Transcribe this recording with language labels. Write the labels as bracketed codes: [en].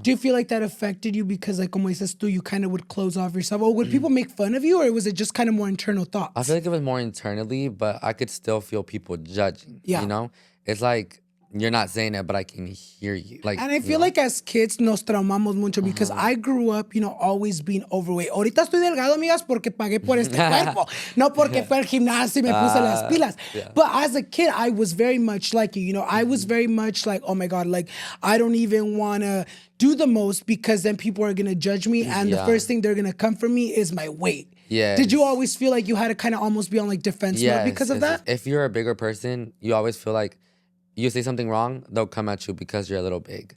[en] Do you feel like that affected you because like [es] como dices tú, [en] you kind of would close off yourself? Or would people make fun of you or was it just kind of more internal thoughts? I feel like it was more internally, but I could still feel people judging. Yeah. You know? It's like, you're not saying it, but I can hear you. Like, and I feel like as kids [es] nos traumamos mucho [en] because I grew up, you know, always being overweight. [es] Ahorita estoy delgado, amigas, porque pagué por este cuerpo. No porque fue al gimnasio y me puse las pilas. [en] Yeah. But as a kid, I was very much like you. You know, I was very much like, oh my God, like, I don't even want to do the most because then people are going to judge me. And the first thing they're going to come for me is my weight. Yeah. Did you always feel like you had to kind of almost be on like defense mode because of that? If you're a bigger person, you always feel like you say something wrong, they'll come at you because you're a little big.